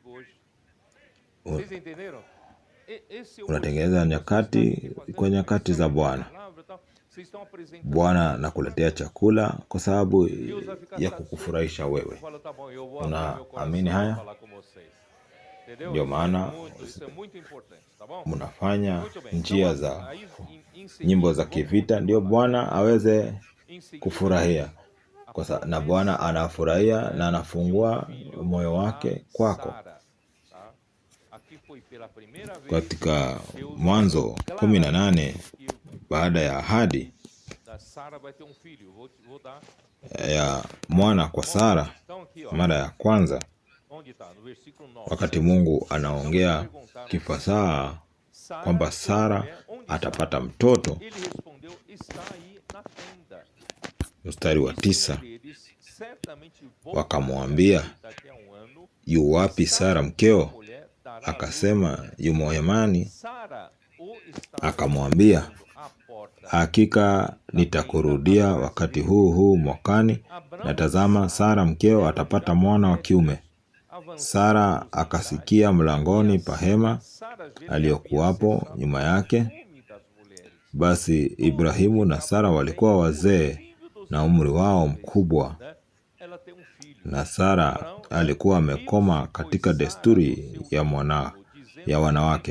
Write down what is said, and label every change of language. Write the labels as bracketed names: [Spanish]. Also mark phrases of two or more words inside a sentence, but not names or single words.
[Swahili] Unatengeneza nyakati kwa nyakati za Bwana. Bwana nakuletea chakula kwa sababu ya kukufurahisha wewe. Unaamini haya? [Portuguese] Entendeu? [Swahili] Ndio maana [Portuguese] Isso é muito importante, tá bom? [Swahili] mnafanya [Portuguese] Muito bem. [Swahili] njia [Portuguese] Então, [Swahili] za [Portuguese] aí em [Swahili] nyimbo [Portuguese] seguida, [Swahili] za [Portuguese] vamos [Swahili] kivita, ndio [Portuguese] continuar lá. [Swahili] Bwana aweze [Portuguese] Em seguida, [Swahili] kufurahia [Portuguese] a [Swahili] na Bwana [Portuguese] promessa, [Swahili] anafurahia [Portuguese] né, [Swahili] na [Portuguese] de [Swahili] anafungua [Portuguese] filho [Swahili] moyo [Portuguese] a wake kwako. Sara, tá? Aqui foi pela primeira vez [Swahili] Katika [Portuguese] Deus [Swahili] Mwanzo [Portuguese] declara [Swahili] 18 [Portuguese] que [Swahili] baada ya ahadi [Portuguese] da Sara vai ter um filho. Vou dar [Swahili] ya mwana kwa Sara [Portuguese] então aqui, ó. [Swahili] mara ya kwanza, [Portuguese] Onde tá? No versículo 9. [Swahili] wakati Mungu [Portuguese] Então eles [Swahili] anaongea [Portuguese] perguntaram: [Swahili] kifasaha [Portuguese] Sara, [Swahili] kwamba [Portuguese] sua [Swahili] Sara [Portuguese] mulher, onde está? [Swahili] atapata mtoto, [Portuguese] Ele respondeu: está aí na tenda. [Swahili] mstari wa [Portuguese] Disse um [Swahili] 9, [Portuguese] deles: certamente voltarei [Swahili] wakamwambia, [Portuguese] aqui daqui a ano, [Swahili] yu [Portuguese] e [Swahili] wapi Sara [Portuguese] Sara, sua [Swahili] mkeo? [Portuguese] mulher, dará à luz. [Swahili] Akasema, yumo hemani. [Portuguese] Sara o estava [Swahili] Akamwambia, [Portuguese] esperando à porta. [Swahili] hakika nitakurudia wakati huu mwakani, na tazama, Sara mkeo atapata mwana wa kiume. Sara akasikia mlangoni pa hema aliyokuwapo nyuma yake. Basi Ibrahimu na Sara walikuwa wazee na umri wao mkubwa, na Sara alikuwa amekoma katika desturi ya wanawake.